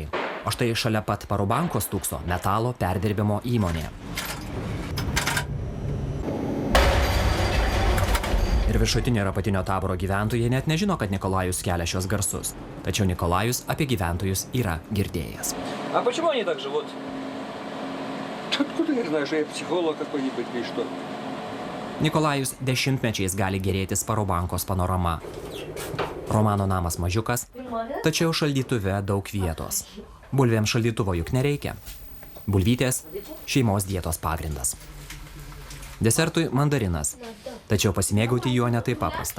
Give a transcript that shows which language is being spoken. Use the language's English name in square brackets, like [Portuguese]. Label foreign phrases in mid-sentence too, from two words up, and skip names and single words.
[Lithuanian] O štai šalia pat Parubankos stūkso metalo perdirbimo įmonė. Ir viršutinio ir apatinio taboro gyventojai net nežino, kad Nikolajus kelia šios garsus. Tačiau Nikolajus apie gyventojus yra girdėjęs. [Russian] А почему они так живут? Откуда я знаю, что я психолог какой-нибудь или что? [Lithuanian] Nikolajus dešimtmečiais gali gerėtis Parubankos panorama. Romano namas mažiukas, tačiau šaldytuve daug vietos. Bulvėms šaldytuvo juk nereikia. Bulvytės – šeimos dietos pagrindas. Desertui mandarinas, tačiau pasimėgauti juo netaip paprasta.